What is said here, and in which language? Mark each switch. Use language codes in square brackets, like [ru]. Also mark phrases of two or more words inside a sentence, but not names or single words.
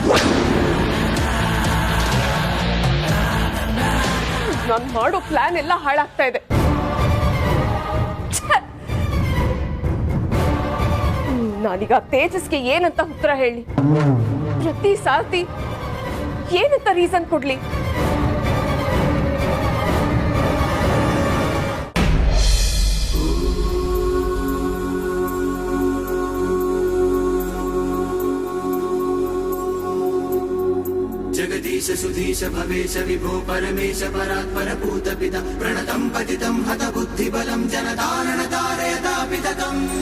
[kn] ನಾನು ಮಾಡೋ ಪ್ಲಾನ್ ಎಲ್ಲ ಹಾಳಾಗ್ತಾ ಇದೆ. ನಾನೀಗ ತೇಜಸ್ಗೆ ಏನಂತ ಉತ್ತರ ಹೇಳಿ? ಪ್ರತಿ ಸಾರ್ತಿ ಏನಂತ ರೀಸನ್ ಕೊಡ್ಲಿ? [sa] जगदीश सुधीश भवेश विभो परमेश परात्पर भूत पिता प्रणतं पतितं हत बुद्धिबलं जनतारण तारयतापितकम्